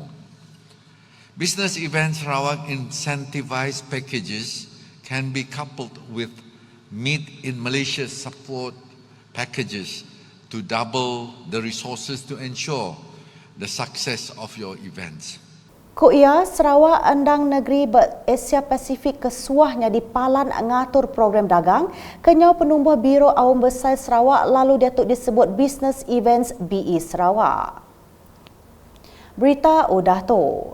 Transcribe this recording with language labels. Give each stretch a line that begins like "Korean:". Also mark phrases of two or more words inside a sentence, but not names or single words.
English: Business Events Sarawak incentivized packages can be coupled with Meet in Malaysia support packages to double the resources to ensure the success of your events.
Iban: Ku ia Sarawak endang negeri Asia Pasifik kesuahnya di palan ngatur program dagang kenyau penumbuh Biro Awam Besar Sarawak lalu datuk disebut Business Events BE Sarawak. Berita udah tu.